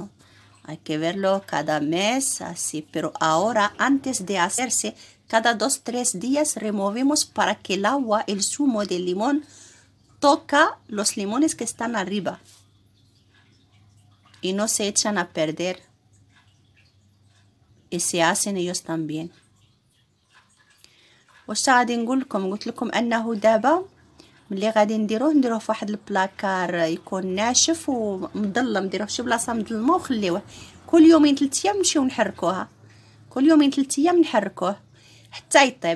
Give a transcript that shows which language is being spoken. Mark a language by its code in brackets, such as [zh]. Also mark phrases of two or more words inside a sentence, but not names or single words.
[es] Hay que verlo cada mes así, pero ahora antes de hacerse, cada 2-3 días removemos para que el agua, el zumo del limón, toca los limones que están arriba y no se echan a perder y se hacen ellos también. [ar] واش غادي نقول لكم؟ قلت لكم انه دابا ملي غادي نديروه في واحد البلاكار يكون ناشف ومظلم، نديروه في شي بلاصه مظلمه وخليوه كل يومين 3 ايام نمشيو نحركوها، كل يومين 3 ايام نحركوه حتى يطيب.